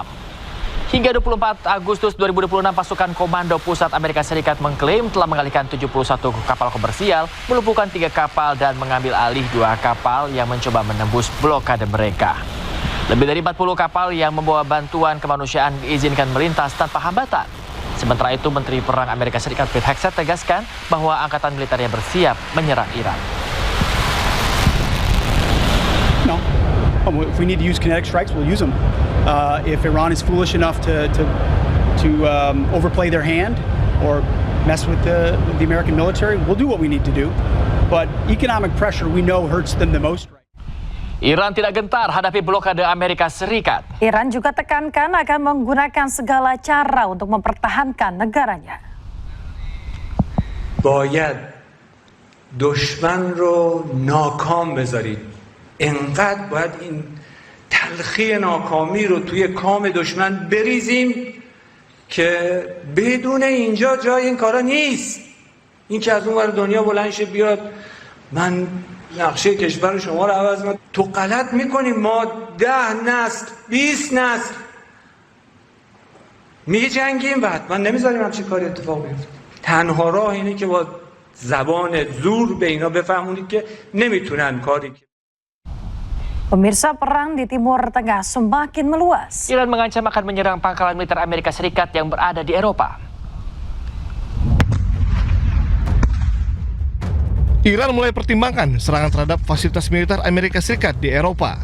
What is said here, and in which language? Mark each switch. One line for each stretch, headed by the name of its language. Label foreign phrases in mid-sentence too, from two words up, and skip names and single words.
Indonesian: Hingga 24 Agustus 2026, pasukan Komando Pusat Amerika Serikat mengklaim telah mengalihkan 71 kapal komersial, melumpuhkan 3 kapal dan mengambil alih 2 kapal yang mencoba menembus blokade mereka. Lebih dari 40 kapal yang membawa bantuan kemanusiaan diizinkan melintas tanpa hambatan. Sementara itu, Menteri Perang Amerika Serikat Pete Hegseth tegaskan bahwa angkatan militernya bersiap menyerang Iran.
English: No. If we need to use kinetic strikes, we'll use them. If Iran is foolish enough to overplay their hand or mess with the American military, we'll do what we need to do. But economic pressure, we know, hurts them the most.
Indonesian: Iran tidak gentar hadapi blokade Amerika Serikat. Iran juga tekankan akan menggunakan segala cara untuk mempertahankan negaranya.
Persian: باید دشمن رو ناکام بذارید انقدر باید این تلخی ناکامی رو توی کام دشمن بریزیم که بدون اینجا جای این کارا نیست. این که از اون ور دنیا بلند شه بیاد من نقشه کشور شما رو عوض کنم، تو غلط میکنی. ما 10 نسل 20 نسل میجنگیم و حتما نمیذاریم همچین کاری اتفاق بیفته. تنها راه اینه که با زبان زور به اینا بفهمونید که نمیتونن کاری.
Indonesian: Pemirsa, perang di Timur Tengah semakin meluas. Iran mengancam akan menyerang pangkalan militer Amerika Serikat yang berada di Eropa. Iran mulai pertimbangkan serangan terhadap fasilitas militer Amerika Serikat di Eropa.